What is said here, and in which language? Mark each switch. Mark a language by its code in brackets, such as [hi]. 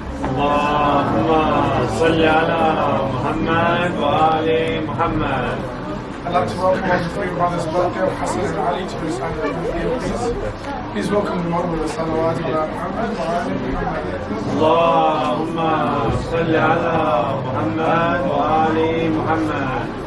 [ar] اللهم صل على محمد وآل محمد. [en] I'd like to welcome all the three brothers, Barker, Hassan and Ali, to this please. Please welcome them all with the [ar] salawat ala Muhammad wa ali Muhammad. اللهم صل على محمد وآل محمد.